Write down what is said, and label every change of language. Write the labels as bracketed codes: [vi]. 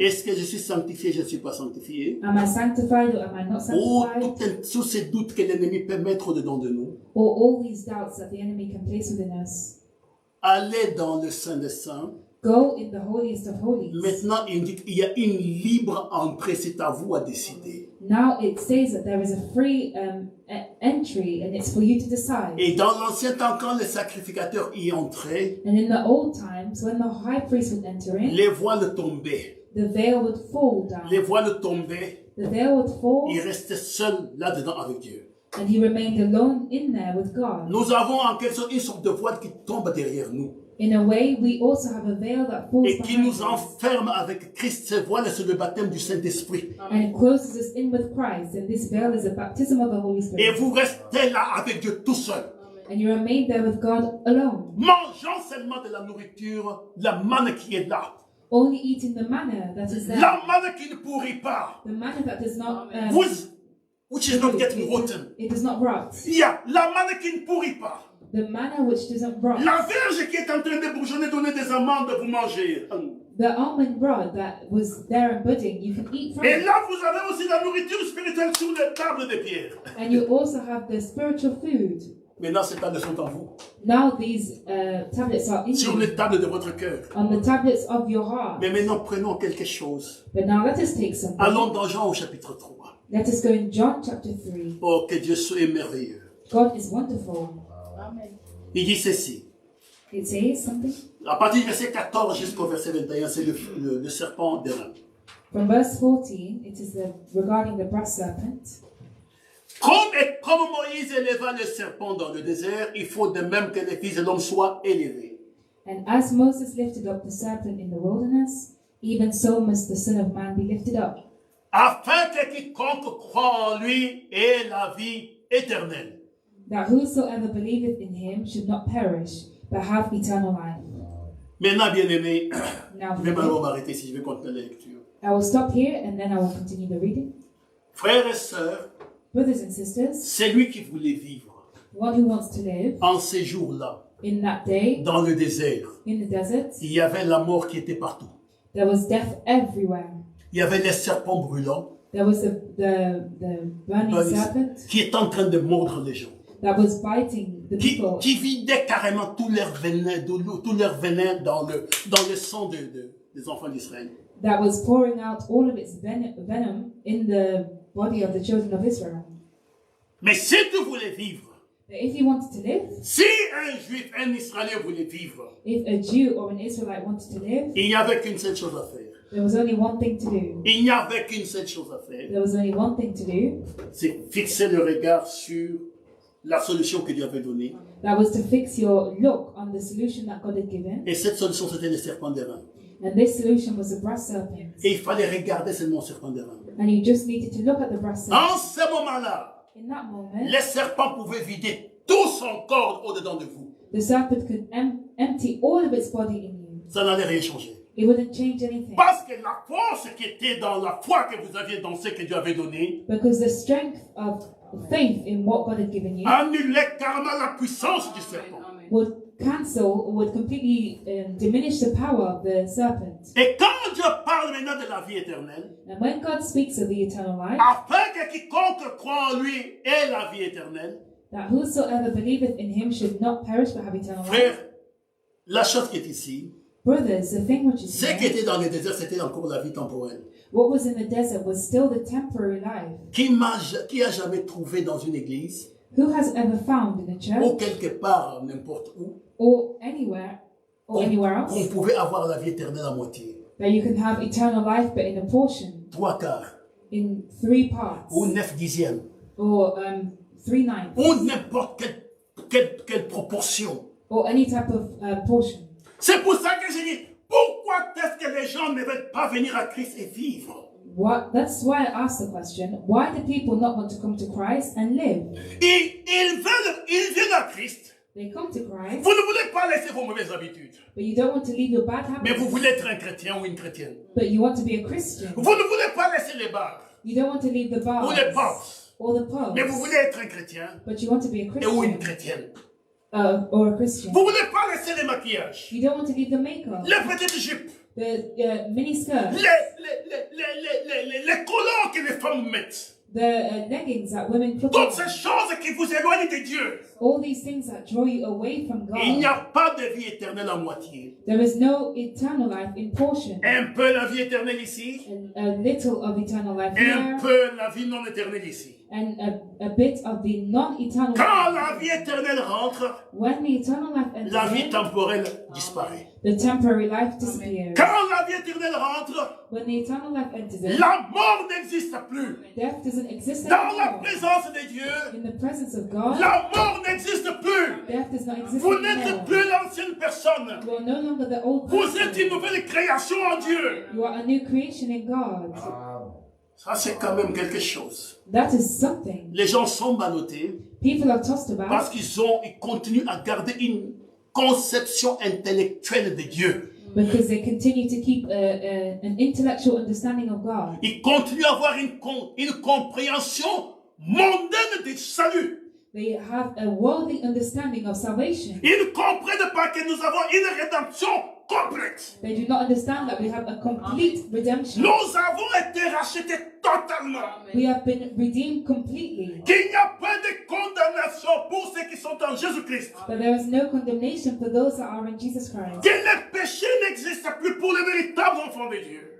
[fr] Est-ce que je suis sanctifié, je ne suis pas sanctifié? [en] Am I sanctified or am I not [fr] Ou [en] sanctified? [fr] tous ces doutes que l'ennemi peut mettre dedans de nous. [en] Or all these doubts that the enemy can place within us. [fr] Allez dans le Saint des Saints. [en] Go in the holiest of holies. [fr] Maintenant, il dit qu'il y a une libre entrée, c'est à vous à décider. [en] Now it says that there is a free entry and it's for you to decide. [fr] Et dans l'ancien temps, quand les sacrificateurs y entraient, [en] And in the old times, when the high priest would enter in, [fr] les voiles tombaient. [en] the veil would fall down. [fr] Les voiles tombaient. [en] The veil would fall [fr] Il restait seul là-dedans avec Dieu. [en] and he remained alone in there with God. [fr] Nous avons en quelque sorte une sorte de voile qui tombe derrière nous [en] In a way, we also have a veil that falls [fr] et qui [en] behind [fr] nous [en] us [fr] enferme avec Christ. Ce voile, c'est le baptême du Saint-Esprit. [en] and it closes us in with Christ. And this veil is a baptism of the Holy [fr] Et [en] Spirit. [fr] vous restez là avec Dieu tout seul, [en] And you remain there with God alone, [fr] mangeant seulement de la nourriture, la manne qui est là. [en] only eating the manna that is there. [fr] La manne qui ne pourrit pas. [en] The manna that does not, Which is not getting rotten. it does not rot. [fr] Il y a la manne qui ne pourrit pas. [en] The manna which doesn't rot. [fr] La verge qui est en train de bourgeonner, donner des amandes, vous mangez. [en] The almond rod that was there and budding, you can eat from [fr] Et [en] it. [fr] là, vous avez aussi la nourriture spirituelle sur les tables de pierre. [en] And you also have the spiritual food. [fr] Maintenant, ces tables sont en vous. [en] Now these tablets are in [fr] Sur [en] you, [fr] les tables de votre cœur. [en] on the tablets of your heart. [fr] Mais maintenant, prenons quelque chose. [en] But now let us take something. [fr] Allons dans Jean au chapitre 3. [en] Let us go in John chapter 3. [fr] Oh, que Dieu soit merveilleux. [en] God is wonderful. [fr] Il dit ceci. [en] It says something. [fr] À partir du verset 14 jusqu'au verset 21, c'est le serpent d'airain. [en] From verse 14, it is regarding the brass serpent. [fr] Comme Moïse éleva le serpent dans le désert, il faut de même que les fils de l'homme soient élevés. [en] And as Moses lifted up the serpent in the wilderness, even so must the Son of Man be lifted up, [fr] Afin que quiconque croit en lui ait la vie éternelle. [en] that whosoever believeth in him should not perish, but have eternal life. [fr] Maintenant, bien-aimés, [en] Now, [fr] je vais malheureusement m'arrêter si je vais continuer la lecture. [en] I will stop here and then I will continue the reading. [fr] Frères et sœurs, [en] Brothers and sisters, [fr] c'est lui qui voulait vivre [en] one who wants to live [fr] en ces jours-là, [en] in that day [fr] dans le désert. [en] in the desert, [fr] Il y avait la mort qui était partout. [en] there was death everywhere. [fr] Il y avait les serpents brûlants [en] There was the burning serpent [fr] qui étaient en train de mordre les gens. [en] that was biting the people, [fr] Qui vidaient carrément tout leur venin dans le sang des enfants d'Israël. [en] that was pouring out all of its venom in the body of the children of Israel. [fr] Mais si tu voulais vivre, [en] But if you wanted to live, [fr] si un Juif, un Israélien voulait vivre, [en] if a Jew or an Israelite wanted to live, [fr] il n'y avait qu'une seule chose à faire. [en] There was only one thing to do. [fr] Il n'y avait qu'une seule chose à faire, [en] There was only one thing to do. [fr] c'est fixer le regard sur la solution que Dieu avait donnée. [en] That was to fix your look on the solution that God had given. [fr] Et cette solution, c'était le serpent d'airain. [en] And this solution was the brass serpent. [fr] Et il fallait regarder seulement le serpent d'airain. [en] And you just needed to look at the brass serpent. [fr] En ce moment-là, [en] In that moment, [fr] les serpents pouvaient vider tout son corps au-dedans de vous. [en] the serpent could empty all of its body in you. [fr] Ça n'allait rien changer. [en] It wouldn't change anything. [fr] Parce que la force qui était dans la foi que vous aviez dans ce que Dieu avait donné, [en] Because the strength of faith in what God had given you [fr] annulait carrément la puissance du serpent. [en] would cancel or would completely diminish the power of the serpent. [fr] Et quand Dieu parle maintenant de la vie éternelle, [en] And when God speaks of the eternal life, [fr] afin que quiconque croit en lui ait la vie éternelle, [en] that whosoever believeth in him should not perish but have eternal life. [fr] frère, la chose qui est ici, [en] Brothers, the thing which is [fr] ce qui [en] here, [fr] était dans le désert, c'était encore la vie temporelle. [en] what was in the desert was still the temporary life. [fr] Qui a jamais trouvé dans une église, [en] Who has ever found in a [fr] ou [en] church [fr] quelque part, n'importe où, [en] or anywhere else [fr] qu'on pouvait avoir la vie éternelle à moitié, [en] that you can have eternal life but in a portion, [fr] 3/4, [en] in 3 parts, [fr] ou 9/10, [en] or 3/9, [fr] ou n'importe quelle proportion. [en] or any type of portion? [fr] C'est pour ça que j'ai dit, pourquoi est-ce que les gens ne veulent pas venir à Christ et vivre? [en] That's why I asked the question, why do people not want to come to Christ and live? [fr] Ils viennent à Christ. [en] They come to Christ, [fr] Vous ne voulez pas laisser vos mauvaises habitudes, [en] but you don't want to leave your bad [fr] mais vous [en] habits, [fr] voulez être un chrétien ou une chrétienne. [en] but you want to be a Christian. [fr] Vous ne voulez pas laisser les bars [en] You don't want to leave the [fr] ou les [en] bars [fr] pubs, [en] or the [fr] mais vous [en] pubs, [fr] voulez être un chrétien [en] but you want to be a [fr] et ou une [en] Christian [fr] chrétienne. [en] or a Christian. [fr] Vous ne voulez pas laisser les maquillages, [en] You don't want to leave the makeup, [fr] les petites jupes, [en] the mini skirts, [fr] les collants que les femmes mettent. [en] the leggings that women put [fr] Toutes [en] on. [fr] ces choses qui vous éloignent de Dieu. [en] All these things that draw you away from [fr] Il n'y [en] God. [fr] a pas de vie éternelle à moitié. [en] There is no eternal life in portion. [fr] Un peu la vie éternelle ici, [en] And a little of eternal life [fr] et un [en] here, [fr] peu la vie non éternelle ici. [en] and a bit of the non-eternal [fr] Quand [en] life. [fr] la vie éternelle rentre, [en] When the eternal life [fr] la vie [en] enters, [fr] temporelle disparaît. [en] the temporary life disappears. [fr] Quand la vie éternelle rentre, [en] When the eternal life enters in, [fr] la mort n'existe plus. [en] death doesn't exist [fr] Dans la [en] anymore. [fr] présence de Dieu, [en] In the presence of God, [fr] la mort n'existe plus. [en] death does not exist [fr] Vous n'êtes [en] anymore. [fr] plus l'ancienne personne. [en] You are no longer the old [fr] Vous êtes une [en] person. [fr] nouvelle création en Dieu. [en] You are a new creation in God. [fr] Ça, c'est quand même quelque chose. [en] That is something. [fr] Les gens sont ballottés [en] People are tossed [fr] parce [en] about [fr] ils continuent à garder une conception intellectuelle de Dieu. [en] because they continue to keep an intellectual understanding of God. [fr] Ils continuent à avoir une compréhension mondaine du salut. [en] They have a worldly understanding of salvation. [fr] Ils ne comprennent pas que nous avons une rédemption complète. [en] They do not understand that we have a complete redemption. [fr] Nous avons été rachetés totalement. [en] We have been redeemed completely. [fr] Qu'il n'y a pas de condamnation pour ceux qui sont en Jésus-Christ. [en] But there is no condemnation for those that are in Jesus Christ. [fr] Que le péché n'existe plus pour les véritables enfants de Dieu.